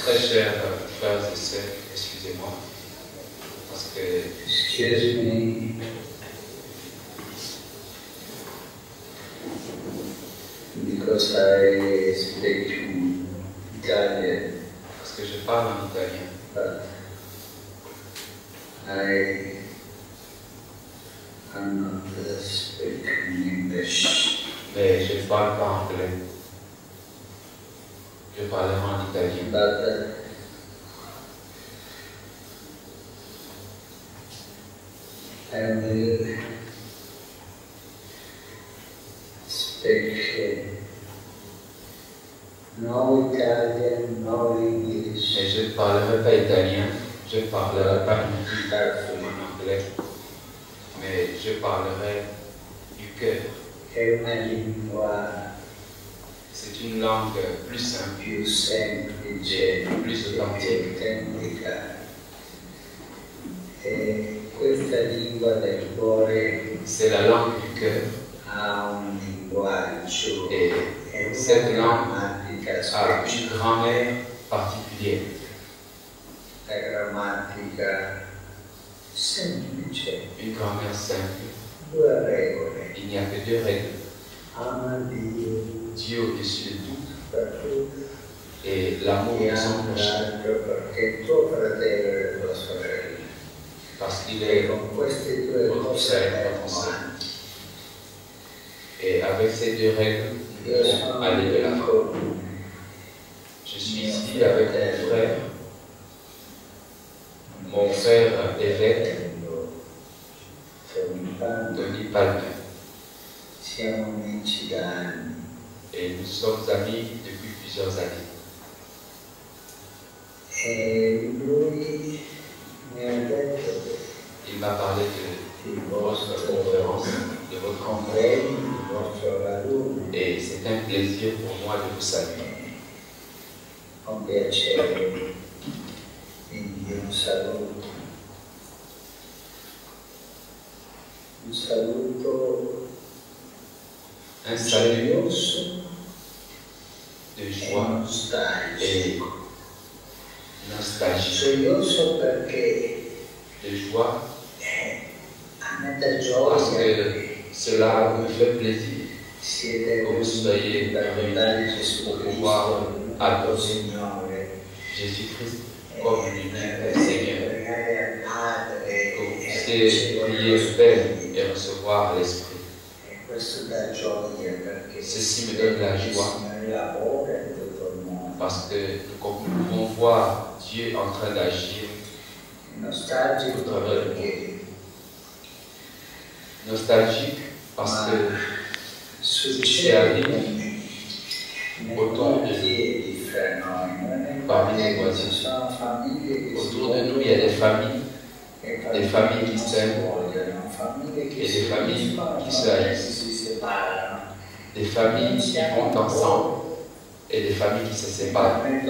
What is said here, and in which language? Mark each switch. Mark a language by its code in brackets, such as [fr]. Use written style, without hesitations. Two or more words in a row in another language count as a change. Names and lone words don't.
[fr] Très chers frères et sœurs, excusez-moi, parce que [en] excuse me, because I speak Italian, [fr] parce que je parle en italien, [en] but I am not speaking English. [fr] mais je ne parle pas anglais. Je parlerai en italien. [en] But I will speak no Italian, no English. [fr] Mais je ne parlerai pas italien, je ne parlerai pas non plus en anglais, mais je parlerai du cœur. [it] È una lingua [fr] C'est une langue plus simple, [it] più semplice, [fr] plus authentique. [it] autentica. E questa lingua del cuore [fr] C'est la langue du cœur. [it] ha un linguaggio [fr] Et [it] e [fr] cette [it] una [fr] langue [it] grammatica [fr] a une [it] speciale. [fr] grammaire particulière. [it] La grammatica semplice, [fr] Une grammaire simple. [it] 2 regole. [fr] Il n'y a que 2 règles. [it] Ama Dio [fr] Dieu au-dessus de tout [it] per tutti [fr] et l'amour [it] e [fr] de son [it] ama [fr] prochain. [it] l'altro perché tuo fratello e tua sorella. [fr] Parce qu'il [it] E [fr] est [it] con queste 2 [fr] votre [it] cose [fr] frère, [it] andiamo [fr] votre sœur. [it] avanti. [fr] Et avec ces 2 règles, nous [it] Io [fr] pouvons [it] sono [fr] aller de l'avant. [it] con [fr] Je suis ici avec mon frère évêque, Tony Palmer. [it] Siamo amici da anni. [fr] Et nous sommes amis depuis plusieurs années. [it] E lui mi ha detto [fr] Il m'a parlé [it] che il [fr] de votre [it] vostro [fr] conférence, de votre rencontre. [it] convegno, il vostro raduno, [fr] Et c'est un plaisir pour moi de vous saluer. [it] con piacere. Quindi un saluto. Un saluto [fr] Un salut [it] gioioso [fr] de [it] e [fr] joie et [it] nostalgico. [fr] nostalgie. [it] Gioioso perché [fr] De joie [it] a me dà [fr] parce [it] gioia [fr] que cela me fait plaisir [it] siete [fr] que vous soyez [it] per guardare Gesù [fr] pour [it] Cristo, [fr] pouvoir [it] il [fr] adorer [it] Signore. [fr] Jésus-Christ comme l'unique Seigneur. [it] Pregare al Padre [fr] Que vous [it] e [fr] puissiez prier [it] ricevere [fr] le Père et recevoir l'Esprit. [it] E questo dà gioia perché [fr] Ceci me donne la joie. [it] Signore lavora in tutto il mondo. [fr] Parce que nous pouvons voir Dieu en train d'agir. [it] Nostalgico perché [fr] Nostalgique parce que [it] succede [fr] autour de nous, parmi les voisins. Autour de nous, il y a des familles qui s'aiment et des familles qui se haïssent, des familles qui vont ensemble et des familles qui se séparent.